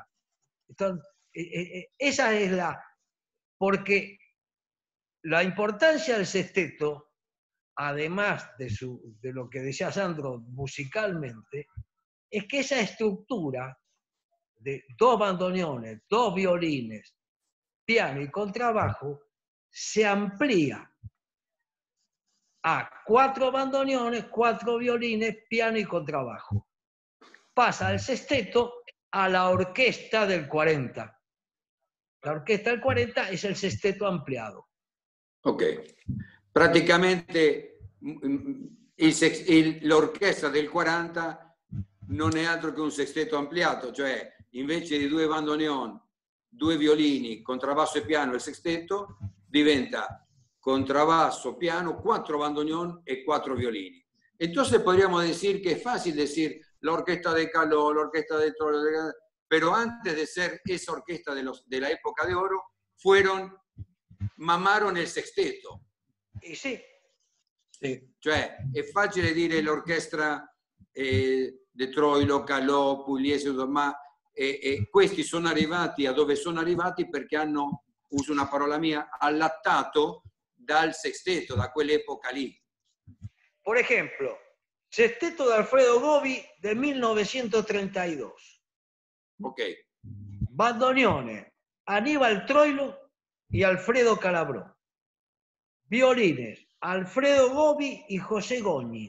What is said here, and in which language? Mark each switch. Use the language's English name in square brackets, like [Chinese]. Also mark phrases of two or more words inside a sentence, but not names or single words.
[Spanish] Entonces, esa es porque la importancia del sexteto, además de lo que decía Sandro musicalmente, es que esa estructura de 2 bandoneones, 2 violines, piano y contrabajo se amplía a 4 bandoneones, 4 violines, piano y contrabajo. Pasa del sexteto a la orquesta del 40. La orquesta del 40 es el sexteto ampliado. [Italian] Ok. Praticamente l'orchestra del 40 non è altro che un sestetto ampliato, cioè invece di 2 bandoneon, 2 violini, contrabbasso e piano il sestetto, diventa contrabasso, piano, 4 bandoneon y 4 violini. [Spanish] Entonces podríamos decir que es fácil decir la orquesta de Caló, la orquesta de Troilo, pero antes de ser esa orquesta de la época de oro, mamaron il sexteto. [Italian] Sì. Cioè è facile dire l'orchestra di Troilo, Calò, Pugliese, ma questi sono arrivati a dove sono arrivati perché hanno, uso una parola mia, allattato dal sexteto, da quell'epoca lì. [Spanish] Por ejemplo, sexteto de Alfredo Gobi de 1932. Ok. Bandoneones, Aníbal Troilo y Alfredo Calabró. Violines, Alfredo Gobi y José Goñi.